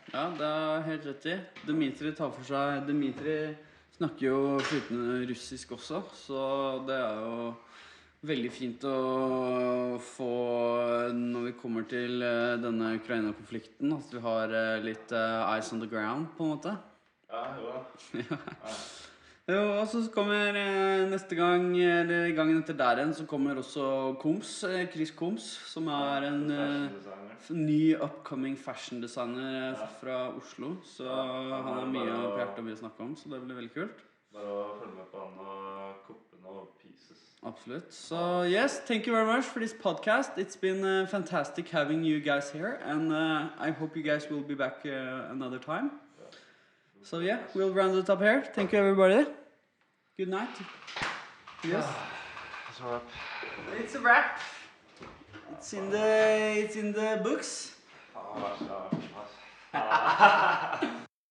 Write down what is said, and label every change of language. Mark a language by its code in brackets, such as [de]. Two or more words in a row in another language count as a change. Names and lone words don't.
[no] Ja, det er helt rett i. Dimitri tar for seg. Dimitri snakker jo flytende russisk også, så det er jo veldig fint å få, når vi kommer til denne Ukraina-konflikten, at vi har litt [en] eyes on the ground, [no] på en måte. Ja, jo da. Jo, og så kommer neste gang, eller gangen etter der igjen, så kommer også Chris Koms, som er en ny [en] upcoming fashion designer [no] fra Oslo. Så han har mye på hjertet og mye å snakke om, så det blir veldig kult. Bare å følge med på han og koppe noen pieces. Absolutt. [en] So yes, thank you very much for this podcast. It's been fantastic having you guys here, and I hope you guys will be back another time. So yeah, we'll round it up here. Thank you, everybody. Good night. Yes. It's a wrap. It's a wrap. It's in the books. [no] vær så god.